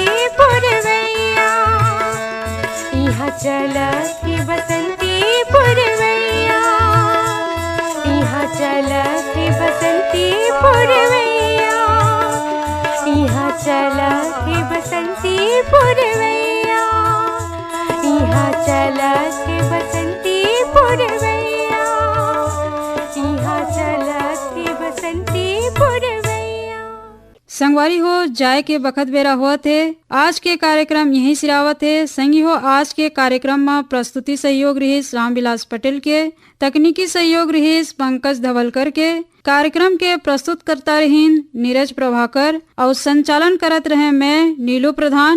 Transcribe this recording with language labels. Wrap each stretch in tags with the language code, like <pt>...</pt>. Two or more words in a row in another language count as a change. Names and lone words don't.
<hne>पुरवैया यहाँ चलते बसंती पुरवैया यहाँ चलते बसंती पुरवैया यहाँ चलते बसंती पुरवैया यहाँ चलते बसंती पुरवैया यहाँ चलते बसंती पुरवैया। संगवारी हो जाए के बखत बेरा हुआ थे। आज के कार्यक्रम यही सिरावत है। संगी हो आज के कार्यक्रम में प्रस्तुति सहयोग रहीस रामविलास पटेल के, तकनीकी सहयोग रहीस पंकज धवलकर के, कार्यक्रम के प्रस्तुत करता रहीन नीरज प्रभाकर और संचालन करत रहे मैं नीलू प्रधान।</hne>